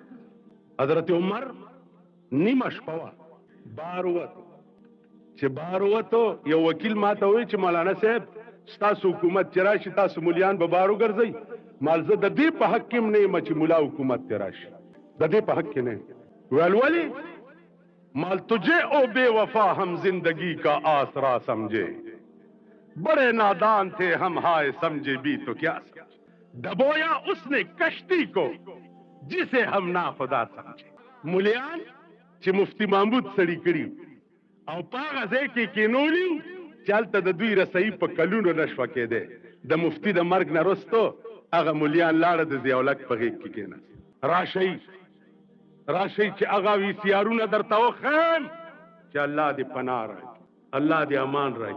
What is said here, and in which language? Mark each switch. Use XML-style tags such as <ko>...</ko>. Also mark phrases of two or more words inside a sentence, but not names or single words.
<ps>حضرت عمر نیمه شپه وه بار ووتو چې بار ووتو یو وکیل ما ته وایي چې مولانا صاحب ستاسو حکومت چې راشي تاسو مولیان به بار وګرځئ. مال زه د دې په حق کې هم نه یم چې مولا حکومت ته راشي د دې په حق کې نه. ویل ولې</ps> <ur>مال تجھے او بے وفا ہم زندگی کا آسرا سمجھے بڑے نادان تھے ہم ہائے سمجھے بھی تو کیا ڈبویا اس نے کشتی کو جسے ہم ناخدا سمجھے.</ur> <ps>مولیان چې مفتی محمود سړي کړي او په هغه ځای کې کینولي چې هلته د دوی رسایي په کلونو نشوه کېدی. د مفتي د مرګ نه وروستو هغه مولیان لاړه د ضیاءالحق په غېږ کې کېناست. راشئ چې هغه ویسیارونه درته وښیم چې الله دې پناه راکړي الله دې امان راکړي.</ps>